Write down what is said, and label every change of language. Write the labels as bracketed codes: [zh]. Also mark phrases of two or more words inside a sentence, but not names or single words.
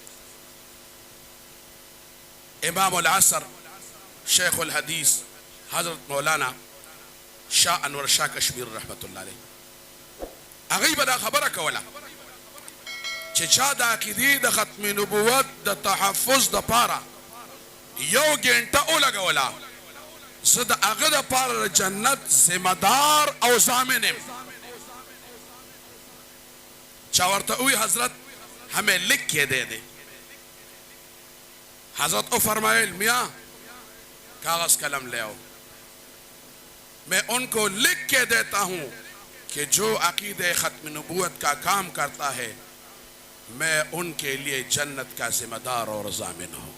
[ps] امام العصر شیخ الحدیث حضرت مولانا شاه انور شاه کشمیر رحمت الله علیه، هغوی به دا خبره کوله چې چا د عقیدې د ختم نبوت د تحفظ دپاره 1 ګنټه ولګوله، زه د هغه دپاره د جنت ذمهدار او ضامن یم. چا ورته ووی حضرت [ur] ہمیں لکھ کے دے دے. حضرت کو فرمایا میاں کاغذ قلم لے آؤ، میں انکو لکھ کے دیتا ہوں کہ جو عقیدے ختم نبوت کا کام کرتا ہے میں انکے لیے جنت کا ذمہ دار اور ضامن ہوں.